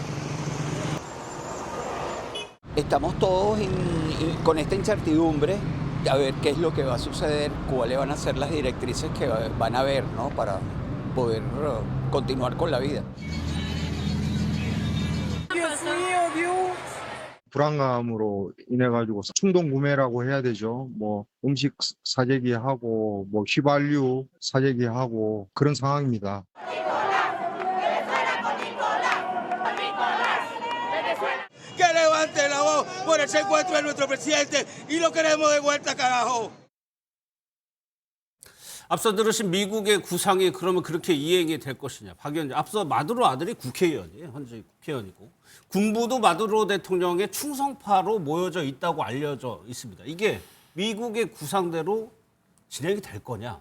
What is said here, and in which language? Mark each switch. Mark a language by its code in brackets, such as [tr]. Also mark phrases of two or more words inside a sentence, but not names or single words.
[es] Estamos todos con esta incertidumbre a ver qué es lo que va a suceder, cuáles van a ser las directrices que van a haber, ¿no? Para poder continuar con la vida. [ko] 불안감으로 인해 가지고 충동 구매라고 해야 되죠. 뭐 음식 사재기하고 뭐 휘발유 사재기하고 그런 상황입니다. [es] Que levante la voz por el secuestro de nuestro presidente y lo queremos de vuelta, carajo. [ko] 앞서 들으신 미국의 구상이 그러면 그렇게 이행이 될 것이냐. 박연재 앞서 마두로 아들이 국회의원이에요. 현재 국회의원이고 군부도 마두로 대통령의 충성파로 모여져 있다고 알려져 있습니다. 이게 미국의 구상대로 진행이 될 거냐.